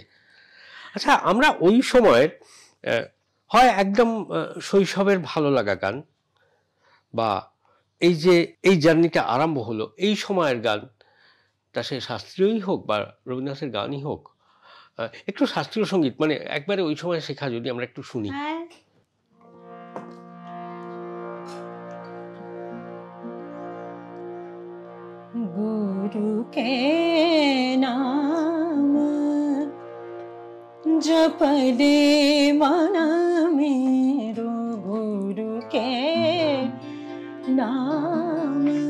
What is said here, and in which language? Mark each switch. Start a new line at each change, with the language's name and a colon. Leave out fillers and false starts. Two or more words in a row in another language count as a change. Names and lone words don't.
Bangla: আচ্ছা, আমরা ওই সময়ের হয় একদম শৈশবের ভালো লাগা গান, বা এই যে এই জার্নিটা আরম্ভ হলো এই সময়ের গান, তা সে শাস্ত্রীয়ই হোক বা রবীন্দ্রনাথের গানই হোক, একটু শাস্ত্রীয় সঙ্গীত মানে একবারে ওই সময় শেখা যদি আমরা একটু শুনি।
Hindi: गुरु के नाम जप दे मन मेरो, गुरु के नाम